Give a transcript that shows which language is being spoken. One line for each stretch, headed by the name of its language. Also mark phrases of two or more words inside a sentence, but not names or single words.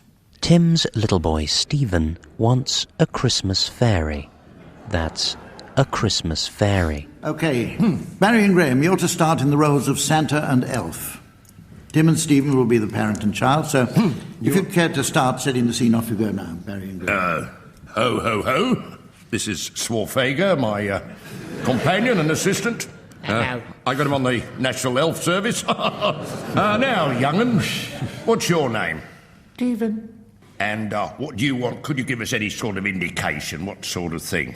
English: Tim's little boy Stephen wants a Christmas fairy. That's a Christmas fairy. Okay, Barry and Graeme, you're to start in the roles of Santa and elf. Tim and Stephen will be the parent and child, so if you care to start setting the scene, off you go now, Barry and Graeme. Ho, ho, ho. This is Swarfager, my companion and assistant. I got him on the National Elf Service. Now, young'un, what's your name? Stephen. And what do you want? Could you give us any sort of indication? What sort of thing?